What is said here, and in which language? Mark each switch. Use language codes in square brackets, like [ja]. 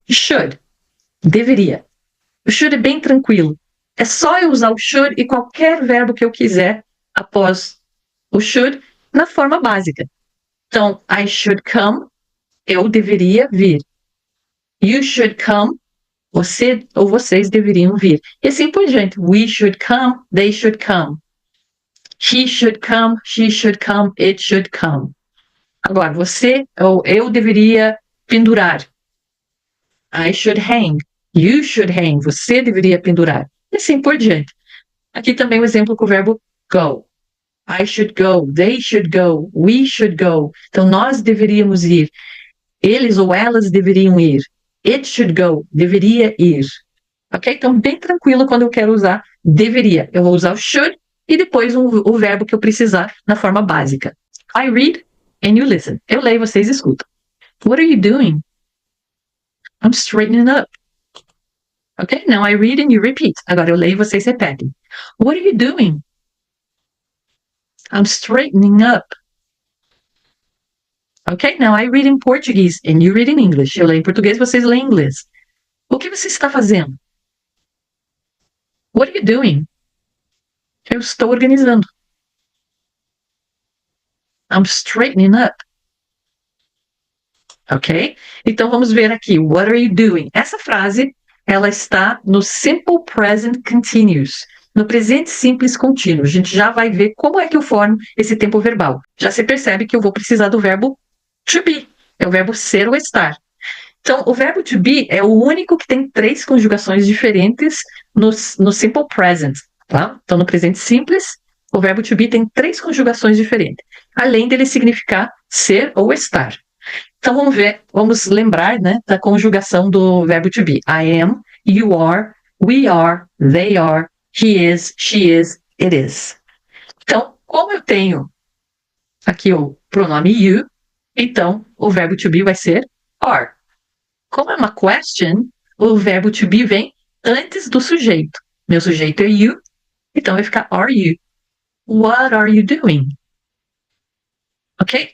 [pt] Should, deveria. O should é bem tranquilo. É só eu usar o should e qualquer verbo que eu quiser após o should na forma básica. Então, [en] I should come, [pt] eu deveria vir. [en] You should come, [pt] você ou vocês deveriam vir. E assim por diante. [en] We should come, they should come. He should come, she should come, it should come. [pt] Agora, você ou eu deveria pendurar. [en] I should hang. You should hang. [pt] Você deveria pendurar. E assim por diante. Aqui também o exemplo com o verbo go. [en] I should go, they should go, we should go. [pt] Então, nós deveríamos ir. Eles ou elas deveriam ir. [en] It should go, [pt] deveria ir. Ok? Então, bem tranquilo quando eu quero usar deveria. Eu vou usar o should e depois o verbo que eu precisar na forma básica. [en] I read and you listen. [pt] Eu leio e vocês escutam. [en] What are you doing? I'm straightening up. Ok? Now I read and you repeat. [pt] Agora eu leio e vocês repetem. [en] What are you doing? I'm straightening up. Ok? Now I read in Portuguese and you read in English. [pt] Eu leio em português e vocês leem em inglês. O que você está fazendo? [en] What are you doing? [pt] Eu estou organizando. [en] I'm straightening up. [pt] Ok? Então vamos ver aqui. [en] What are you doing? [pt] Essa frase, ela está no Simple Present Continuous, no presente simples contínuo. A gente já vai ver como é que eu formo esse tempo verbal. Já se percebe que eu vou precisar do verbo to be. É o verbo ser ou estar. Então, o verbo to be é o único que tem 3 conjugações diferentes no Simple Present. Tá? Então, no presente simples, o verbo to be tem 3 conjugações diferentes, além dele significar ser ou estar. Então vamos ver, vamos lembrar, né, da conjugação do verbo to be. [en] I am, you are, we are, they are, he is, she is, it is. [pt] Então, como eu tenho aqui o pronome you, então o verbo to be vai ser are. Como é uma question, o verbo to be vem antes do sujeito. Meu sujeito é you, então vai ficar are you. [en] What are you doing? [pt] Ok?